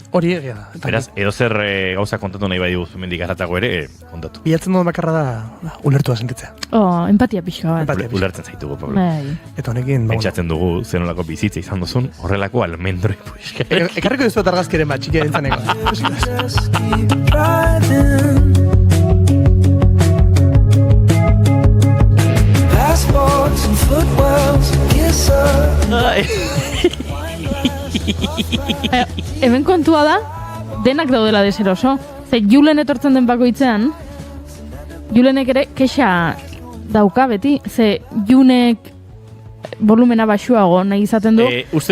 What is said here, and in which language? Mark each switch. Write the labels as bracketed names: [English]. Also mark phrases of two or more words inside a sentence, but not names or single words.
[Basque] Hori egia da. Eta Beraz, edo zer gauza kontatu nahi bai dugu mendik arratago ere, kontatu. bilatzen duen bakarra da, ulertua sentitzea. Empatia pixka bat. Empatia. Ulertzen zaitugu, Pablo. Bai. Eta honekin, Pentsatzen dugu zenolako bizitza izan duzun, horrelako almendroi puixka. ekarriko dizuet argazkiren bat, txikia dintzaneko. [English] Just keep driving. Passports and footwells, kisses. [Basque] Hemen kontua da, denak daudela deseroso. Ze Julen etortzen den bakoitzean, Julenek ere kexa dauka beti. Ze Junek volumena baxuago nahi izaten du. Uste